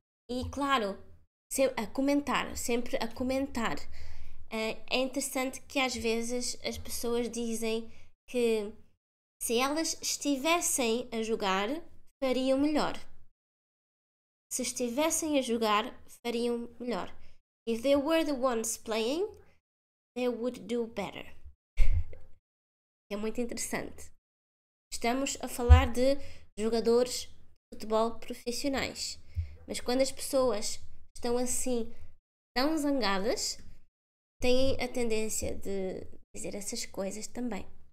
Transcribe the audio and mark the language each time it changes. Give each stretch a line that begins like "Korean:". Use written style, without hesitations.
Portuguese: E claro, sempre a comentar. É interessante que às vezes as pessoas dizem que se elas estivessem a jogar, fariam melhor. Se estivessem a jogar, fariam melhor.
English: If they were the ones playing, they would do better.
Portuguese: É muito interessante. Estamos a falar de jogadores de futebol profissionais. Mas quando as pessoas estão assim, tão zangadas, têm a tendência de dizer essas coisas também.